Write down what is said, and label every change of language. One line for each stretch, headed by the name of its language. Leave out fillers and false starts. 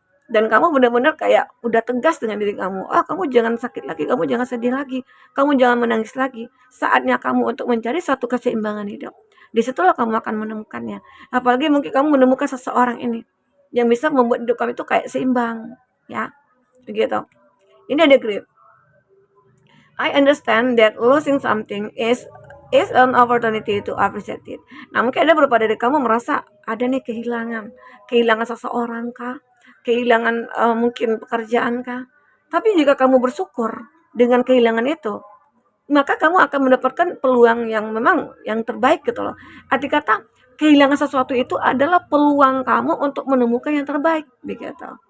Indonesian: Dan kamu benar-benar kayak udah tegas dengan diri kamu. Kamu jangan sakit lagi, kamu jangan sedih lagi, kamu jangan menangis lagi. Saatnya kamu untuk mencari satu keseimbangan hidup. Disitulah kamu akan menemukannya. Apalagi mungkin kamu menemukan seseorang ini yang bisa membuat hidup kamu itu kayak seimbang, ya. Begitu. Ini ada grip.
English: I understand that losing something is an opportunity to appreciate it.
Indonesian: Nah, mungkin ada beberapa dari kamu merasa ada nih kehilangan seseorang kah, kehilangan mungkin pekerjaan kah. Tapi jika kamu bersyukur dengan kehilangan itu, maka kamu akan mendapatkan peluang yang memang yang terbaik gitu loh. Arti kata kehilangan sesuatu itu adalah peluang kamu untuk menemukan yang terbaik begitu.